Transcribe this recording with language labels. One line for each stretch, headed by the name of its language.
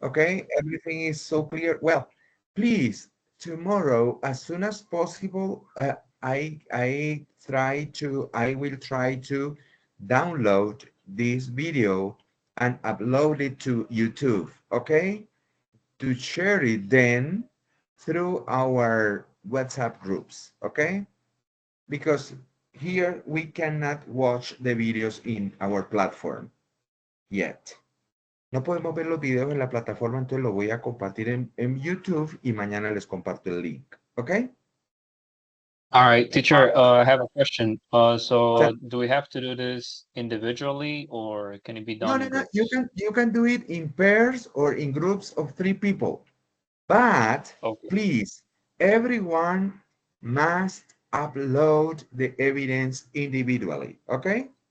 English: Okay, everything is so clear. Well, please, tomorrow, as soon as possible, I will try to download this video and upload it to YouTube, okay? To share it then through our WhatsApp groups, okay? Because here we cannot watch the videos in our platform yet.
Spanish: No podemos ver los videos en la plataforma, entonces lo voy a compartir en YouTube y mañana les comparto el link, ¿ok?
English: All right, teacher, I have a question. So do we have to do this individually or can it be No, done no, in no, groups? you can do it in pairs or in groups of 3 people. But please, everyone must upload the evidence individually, okay?